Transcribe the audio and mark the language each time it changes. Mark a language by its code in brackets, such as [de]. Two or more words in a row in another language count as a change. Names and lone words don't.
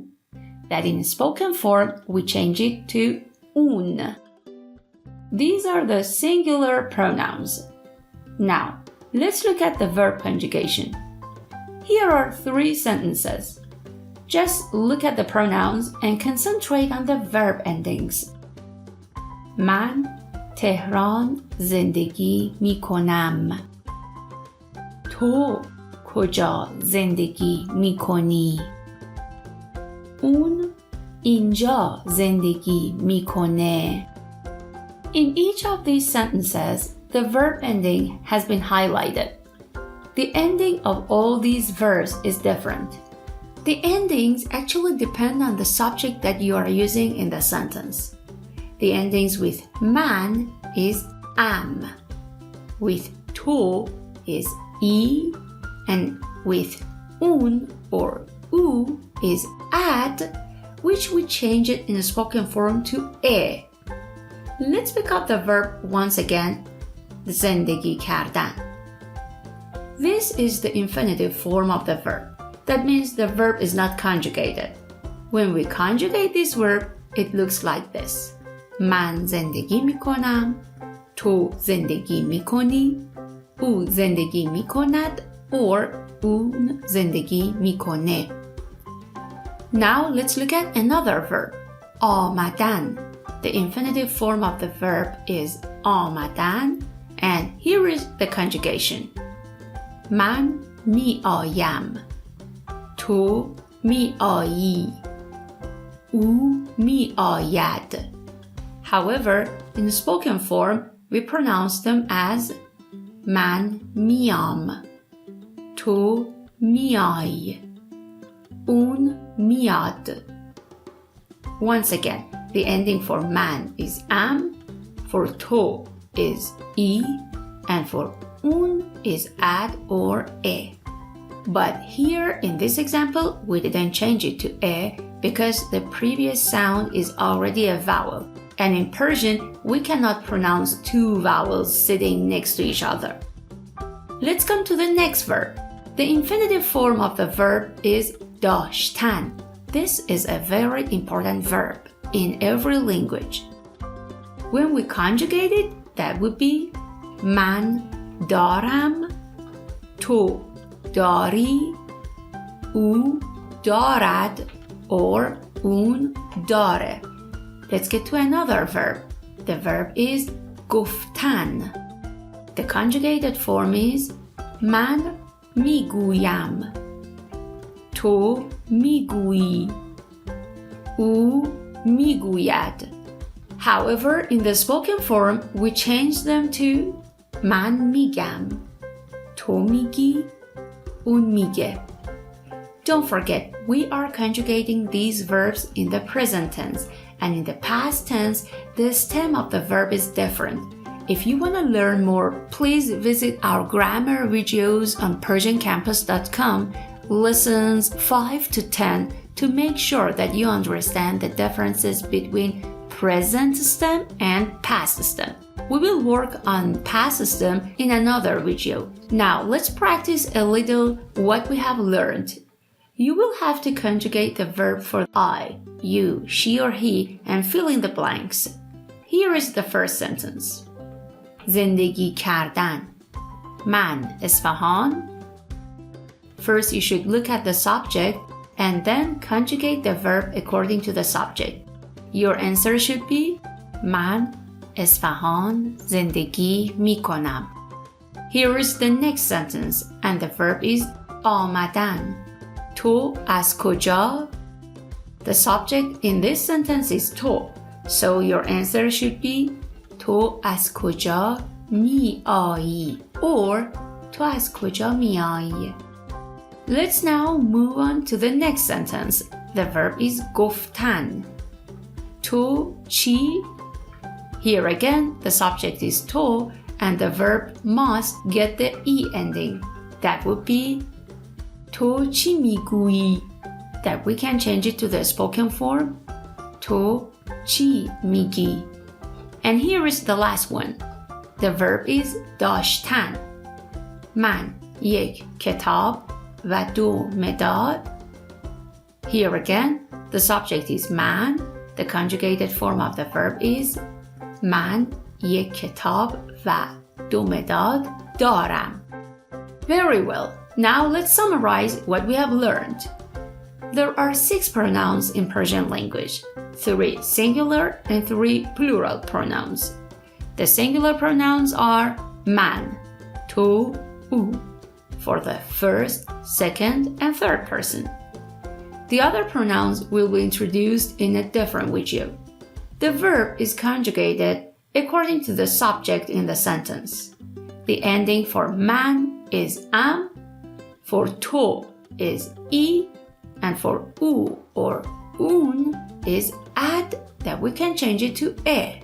[en] That in spoken form, we change it to un. These are the singular pronouns. Now, let's look at the verb conjugation. Here are three sentences. Just look at the pronouns and concentrate on the verb endings. [fa] من تهران زندگی می کنم. تو کجا زندگی می کنی؟ اون اینجا زندگی میکنه. [en] In each of these sentences, the verb ending has been highlighted. The ending of all these verbs is different. The endings actually depend on the subject that you are using in the sentence. The endings with man is am, with to is e, and with un or u is ad, which we change it in a spoken form to e. Let's pick up the verb once again, [fa] زندگی کردن. [en] This is the infinitive form of the verb. That means the verb is not conjugated. When we conjugate this verb, it looks like this. [fa] من زندگی می کنم. تو زندگی می کنی. او زندگی می کند. Or اون زندگی می کنه. [en] Now let's look at another verb, آمدن. The infinitive form of the verb is آمدن, and here is the conjugation. [fa] من می آیم. تو می آیی. او می آید. [en] However, in the spoken form, we pronounce them as [fa] من میام. تو میای. اون میاد. [en] Once again, the ending for man is am, for to is e, and for un is ad or e. But here in this example, we didn't change it to e because the previous sound is already a vowel. And in Persian, we cannot pronounce two vowels sitting next to each other. Let's come to the next verb. The infinitive form of the verb is داشتن. This is a very important verb in every language. When we conjugate it, that would be [fa] من دارم. تو داری. او دارد. Or اون داره. [en] Let's get to another verb. The verb is گفتن. The conjugated form is [fa] من میگویم. تو میگویی. او میگوید. [en] However, in the spoken form, we change them to [fa] من میگم. تو میگی اون میگه. [en] Don't forget, we are conjugating these verbs in the present tense, and in the past tense, the stem of the verb is different. If you want to learn more, please visit our grammar videos on PersianCampus.com, lessons 5 to 10, to make sure that you understand the differences between present stem and past stem. We will work on past stem in another video. Now, let's practice a little what we have learned. You will have to conjugate the verb for I, you, she or he, and fill in the blanks. Here is the first sentence. [fa] زندگی کردن. من اصفهان. [en] First, you should look at the subject and then conjugate the verb according to the subject. Your answer should be [fa] من اصفهان زندگی می کنم. [en] Here is the next sentence and the verb is آمدن. [fa] تو از کجا? [en] The subject in this sentence is تو, so your answer should be [fa] تو از کجا می آیی [en] or [fa] تو از کجا می آیی. [en] Let's now move on to the next sentence. The verb is گفتن. [fa] تو چی? [en] Here again, the subject is تو and the verb must get the E ending. That would be [fa] تو چی میگویی? [en] That we can change it to the spoken form. [fa] تو چی میگی? [en] And here is the last one. The verb is [fa] داشتن. من یک کتاب و دو مداد. [en] Here again, the subject is من. The conjugated form of the verb is [fa] من یک کتاب و دو مداد دارم. [en] Very well. Now let's summarize what we have learned. There are 6 pronouns in Persian language, 3 singular and 3 plural pronouns. The singular pronouns are man, [fa] تو, او, [en] for the first, second, and third person. The other pronouns will be introduced in a different video. The verb is conjugated according to the subject in the sentence. The ending for man is am, for to is e, and for u or un is ad that we can change it to e.